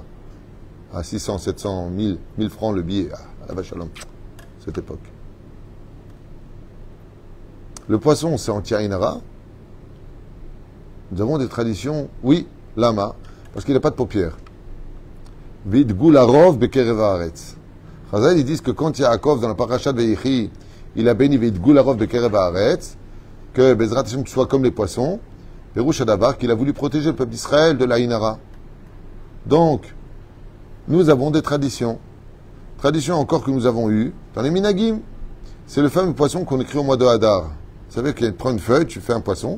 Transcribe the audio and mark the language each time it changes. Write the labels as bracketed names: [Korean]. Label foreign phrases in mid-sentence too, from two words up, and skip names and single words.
[French] À 600, 700, 1000 francs le billet. Ah, à la vache à l'homme. Cette époque. Le poisson, c'est anti-Ainara. Nous avons des traditions, oui, lama, parce qu'il n'a pas de paupières. [Hebrew] וידגו לרוב בקרב הארץ. [French] Chazal, ils disent que quand Yaakov, dans la parasha de Yehi, il a béni [Hebrew] וידגו לרוב בקרב הארץ, [French] que [Hebrew] בעזרת השם [French] soit comme les poissons, [Hebrew] פירוש הדבר, [French] qu'il a voulu protéger le peuple d'Israël de la Inara. Donc, nous avons des traditions. Traditions encore que nous avons eues dans les Minagim. C'est le fameux poisson qu'on écrit au mois de Hadar. Vous savez qu'il prend une feuille, tu fais un poisson.